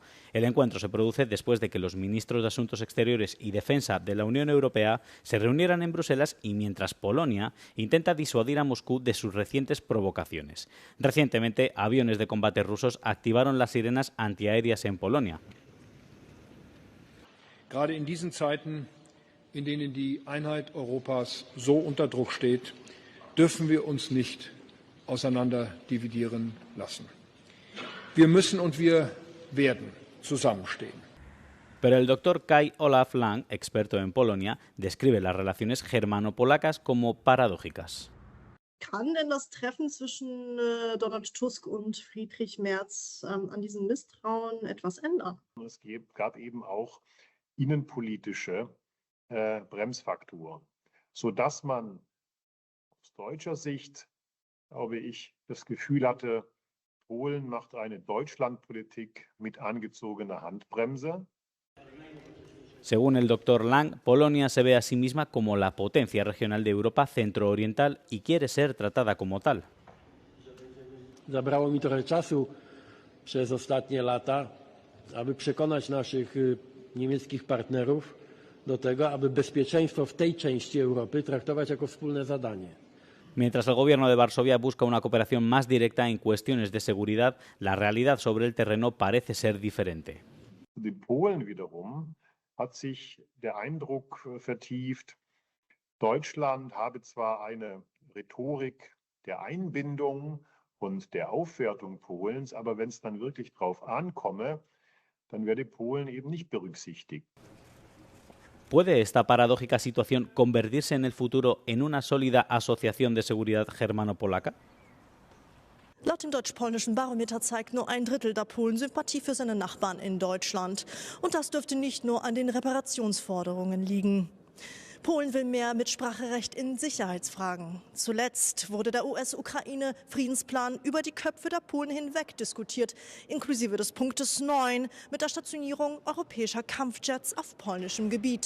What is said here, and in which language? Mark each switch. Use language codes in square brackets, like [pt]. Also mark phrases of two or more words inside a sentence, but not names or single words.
[es] El encuentro se produce después de que los ministros de Asuntos Exteriores y Defensa de la Unión Europea se reunieran en Bruselas y mientras Polonia intenta disuadir a Moscú de sus recientes provocaciones. Recientemente, aviones de combate rusos activaron las sirenas antiaéreas en Polonia. [de] Gerade in diesen Zeiten, in denen die Einheit Europas so unter Druck steht, dürfen wir uns nicht auseinander dividieren lassen. Wir müssen und wir werden zusammenstehen. [es] Pero el doctor Kai Olaf Lang, experto en Polonia, describe las relaciones germano-polacas como paradójicas. [de] Kann denn das Treffen zwischen Donald Tusk und Friedrich Merz an diesem Misstrauen etwas ändern? Es gab eben auch innenpolitische Bremsfaktoren, sodass man aus deutscher Sicht, glaube ich, das Gefühl hatte, Polen macht eine Deutschlandpolitik mit angezogener Handbremse. [es] Según el doctor Lang, Polonia se ve a sí misma como la potencia regional de Europa centro-oriental y quiere ser tratada como tal. [pl] Zabrało mi trochę czasu przez ostatnie lata, aby przekonać naszych niemieckich partnerów do tego, aby bezpieczeństwo w tej części Europy traktować jako wspólne zadanie. [es] Mientras el gobierno de Varsovia busca una cooperación más directa en cuestiones de seguridad, la realidad sobre el terreno parece ser diferente. [de] Die Polen wiederum hat sich der Eindruck vertieft, Deutschland habe zwar eine Rhetorik der Einbindung und der Aufwertung Polens. Aber wenn es dann wirklich drauf ankomme, dann werde Polen eben nicht berücksichtigt. [es] ¿Puede esta paradójica situación convertirse en el futuro en una sólida asociación de seguridad germano-polaca? [de] Laut dem deutsch-polnischen Barometer zeigt nur ein Drittel der Polen Sympathie für seine Nachbarn in Deutschland. Und das dürfte nicht nur an den Reparationsforderungen liegen. Polen will mehr Mitspracherecht in Sicherheitsfragen. Zuletzt wurde der US-Ukraine-Friedensplan über die Köpfe der Polen hinweg diskutiert, inklusive des Punktes 9 mit der Stationierung europäischer Kampfjets auf polnischem Gebiet.